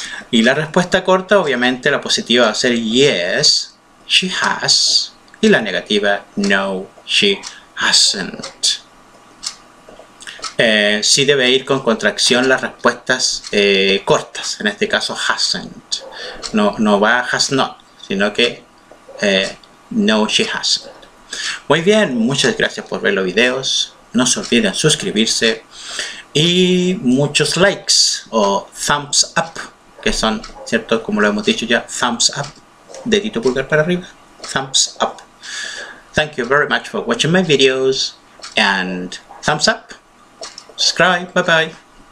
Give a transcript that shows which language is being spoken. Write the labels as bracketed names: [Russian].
[Spanish] Y la respuesta corta, obviamente, la positiva va a ser [English] yes, she has. [Spanish] Y la negativa, no, [English] she hasn't. [Spanish] Sí debe ir con contracción las respuestas cortas. En este caso, hasn't. No va has not, sino que no, [English] she hasn't. [Spanish] Muy bien, muchas gracias por ver los videos. No se olviden suscribirse. Y muchos likes o thumbs up, que son, ¿cierto? Como lo hemos dicho ya, thumbs up, dedito pulgar para arriba, thumbs up. [English] Thank you very much for watching my videos and thumbs up, subscribe, bye bye.